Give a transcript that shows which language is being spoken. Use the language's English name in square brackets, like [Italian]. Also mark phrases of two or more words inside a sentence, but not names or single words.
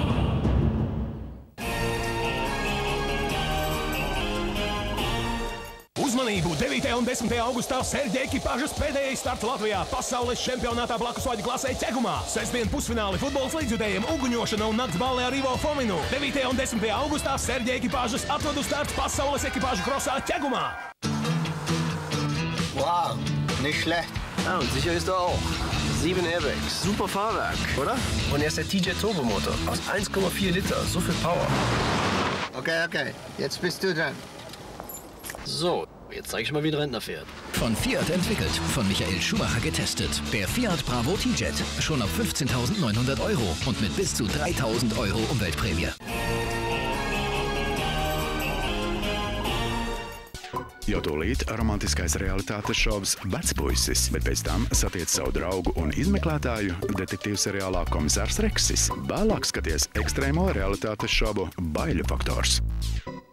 [Latvian] Uzmanību! 9. un 10. augustā Serģa ekipāžas pēdējais starts Latvijā pasaules čempionātā blakusvaģu klasē ķegumā. Sestdien pusfināli futbols līdzjutējiem Uguņošana un nakts ballē ar Ivo Fominu. 9. un 10. augustā Serģa ekipāžas atvadu starts pasaules ekipāžu krosā ķegumā. [German] Wow, nicht schlecht. Ja, und sicher ist er auch. 7 Airbags, super Fahrwerk, oder? Und er ist der TJ Turbomotor aus 1,4 Liter, so viel Power. Okay, jetzt bist du dran. So, jetzt zeig ich mal, wie ein Rentner fährt. Von Fiat entwickelt, von Michael Schumacher getestet. Der Fiat Bravo T-Jet, schon ab 15.900 € und mit bis zu 3.000 € Umweltprämie. [Latvian] Jau tūlīt romantiskais realitātes šovs Vecpuisis, bet pēc tam satiec savu draugu un izmeklētāju detektīvu seriālā Komisārs Reksis. Vēlāk skaties ekstrēmo realitātes šovu Baiļu faktors.